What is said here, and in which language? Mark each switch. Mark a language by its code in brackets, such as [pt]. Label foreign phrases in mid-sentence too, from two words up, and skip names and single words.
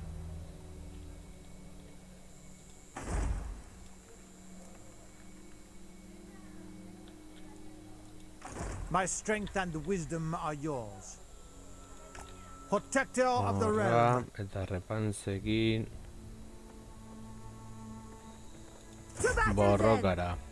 [en] My strength and wisdom are yours. Protector of the [eu] Horra, [en] realm. [eu] eta repantzekin [en] To battle then! [eu] borrokara.